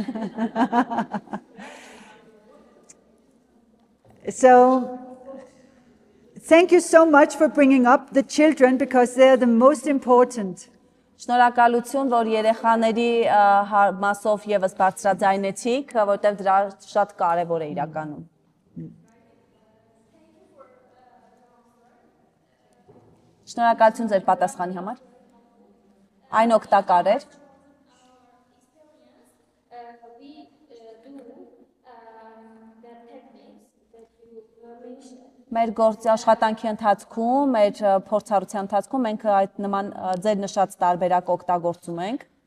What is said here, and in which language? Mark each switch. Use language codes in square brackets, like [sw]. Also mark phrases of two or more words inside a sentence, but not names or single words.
[en] So, thank you so much for bringing up the children because they're the most important. [hy] Շնորհակալություն, որ երեխաների մասով եւս բարձրաձայնեցիք, որտեղ դրա շատ կարեւոր է իրականում։ Շնորհակալություն ձեր պատասխանի համար։ Այն օգտակար էր։ Մեր գործի աշխատանքի ընթացքում, մեր փորձառության ընթացքում մենք այդ նման ձեր նշած տարբերակ օգտագործում ենք։